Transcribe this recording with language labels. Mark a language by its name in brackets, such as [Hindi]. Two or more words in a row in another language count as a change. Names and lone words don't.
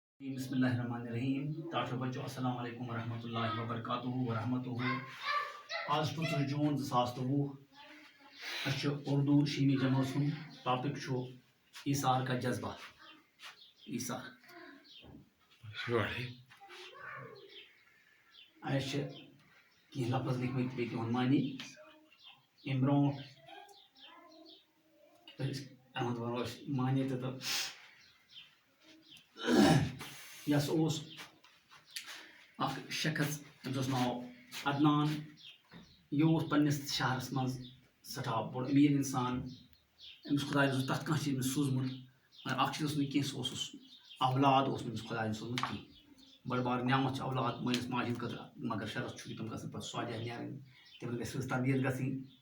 [Arabic] بسم اللہ الرحمن الرحیم [Urdu] طالب بچو [Arabic] السلام علیکم ورحمۃ اللہ وبرکاتہ [Kashmiri] آج 15 جون 2023 اردو شیمی جماعت سن ٹاپک [Urdu] ایثار کا جذبہ [Kashmiri] ایثار کی لفظ لکھمت بیٚیہِ تِہُنٛد معنی امہِ برونٛٹھ احمد ونو أسۍ معنی تہٕ یس اوس اکھ شخص تٔمِس اوس ناو عدنان یہِ اوس پننِس شہرس منٛز سٮ۪ٹھاہ بوٚڑ أمیٖر انسان أمِس خۄداین اوس تتھ کانٛہہ چیٖز أمِس سوٗزمُت مگر اکھ چیٖز اوس نہٕ کینٛہہ سُہ اوسُس اولاد اوس نہٕ أمِس خۄداین سوٗزمُت کینٛہہ بٔڑ بار نعمت چھِ اولاد مٲلِس ماجہِ ہِنٛدِ خٲطرٕ مگر شرط چھُ یہِ تِم گژھن پتہٕ صالح نیرٕنۍ تِمن گژھِ رٕژ تربیت گژھٕنۍ